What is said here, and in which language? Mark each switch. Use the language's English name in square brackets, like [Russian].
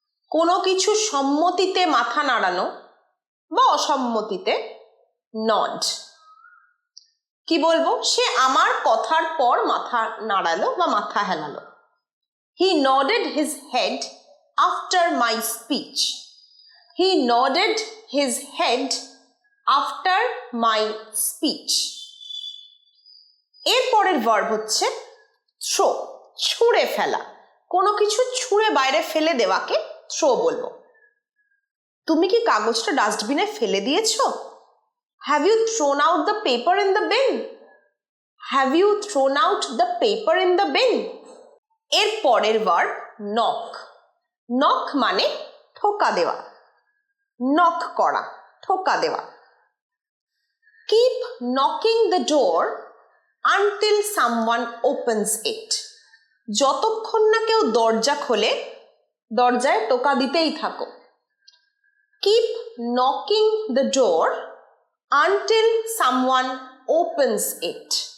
[Bangla] কোনো কিছু সম্মতিতে মাথা নাড়ানো বা অসম্মতিতে নড। কি বলবো? সে আমার কথার পর মাথা নাড়ালো বা মাথা হেলালো। [English] He nodded his head after my speech. He nodded his head after my speech. [Bangla] এর পরের ভার্ব হচ্ছে থ্রো। ছুঁড়ে ফেলা। কোনো কিছু ছুঁড়ে বাইরে ফেলে দেওয়াকে থ্রো বলবো। তুমি কি কাগজটা ডাস্টবিনে ফেলে দিয়েছো? [English] Have you thrown out the paper in the bin? Have you thrown out the paper in the bin? [Bangla] এর পরের ভার্ব নক। নক মানে ঠোকা দেওয়া। নক করা, ঠোকা দেওয়া। [English] Keep knocking the door until someone opens it. [Bangla] যতক্ষণ না কেউ দরজা খোলে, দরজায় টোকা দিতেই থাকো। [English] Keep knocking the door until someone opens it.